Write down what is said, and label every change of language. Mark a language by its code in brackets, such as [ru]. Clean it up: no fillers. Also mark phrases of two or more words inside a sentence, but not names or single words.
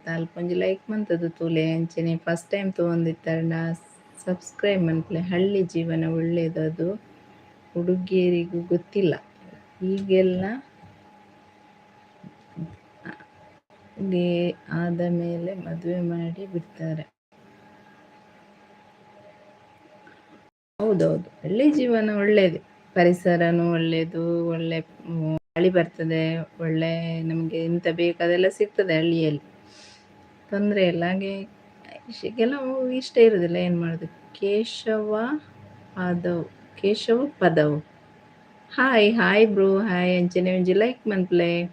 [tcy] ಅಲ್ಪೊಂಜಿ ಲೈಕ್ ಮಂತದು ತೂಲೆ, ಅಂಚನೆ [en] first time [tcy] ತೂವೊಂದಿತ್ತಂಡ ಸಬ್ಸ್ಕ್ರೈಬ್ ಮನ್ಪಲೆ. [kn] ಹಳ್ಳಿ ಜೀವನ ಒಳ್ಳೇದದು, ಹುಡುಗಿಯರಿಗೂ ಗೊತ್ತಿಲ್ಲ. ಈಗೆಲ್ಲ ಆದ ಮೇಲೆ ಮದುವೆ ಮಾಡಿ ಬಿಡ್ತಾರೆ. ಹೌದೌದು, ಹಳ್ಳಿ ಜೀವನ ಒಳ್ಳೇದು, ಪರಿಸರನೂ ಒಳ್ಳೇದು, ಒಳ್ಳೆ ಗಾಳಿ ಬರ್ತದೆ, ಒಳ್ಳೆ ನಮಗೆ ಎಂತ ಬೇಕು ಅದೆಲ್ಲ ಸಿಗ್ತದೆ ಹಳ್ಳಿಯಲ್ಲಿ, ತೊಂದರೆ ಇಲ್ಲ. ಹಾಗೆ ಕೆಲವು ಇಷ್ಟ ಇರುವುದಿಲ್ಲ, ಏನು ಮಾಡೋದು. [en] ಕೇಶವ ಪದವ್ hi hi bro, [tcy] ಹಾಯ್ ಅಂಚನೆ ಒಂಜಿ ಲೈಕ್ ಮನ್ಪ್ಲೆ.